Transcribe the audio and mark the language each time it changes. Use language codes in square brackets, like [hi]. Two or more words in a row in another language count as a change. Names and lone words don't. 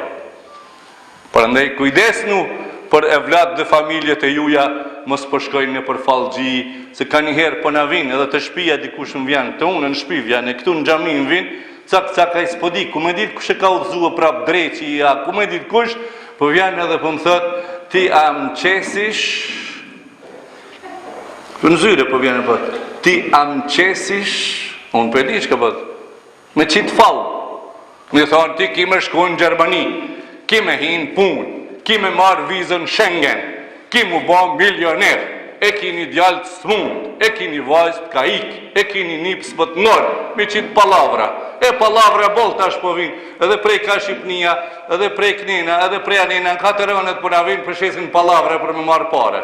[sq] Prandaj kujdesnu për evlat dhe familjet e juja, mos po shkojnë në për fallxhi, se ka një herë po na vinë edhe të shtëpia dikush më vjen, të unë në shtëpi vjen, e këtu në xhami më vinë, cak ai s'po di, ku më dit kush e ka udhëzuar prap dreqi, ja, ku më dit kush, po vjen edhe po më thot, ti a më qesish, në zyre po vjen e po, ti a më qesish, unë për di që ka po, me qitë fallë, me thonë ti ki me shku në Gjermani, ki me hinë punë, ki me marë vizën Schengen, ki mu ba milioner, e ki një djallë të smund, e ki një vajzë të kaik, e ki një nipës për të nërë, me qitë palavra. E palavra bol tash po vinë, edhe prej ka Shqipnia, edhe prej Knina, edhe prej Anina, në 4 rënet për na vinë për shesin palavra për me marë pare.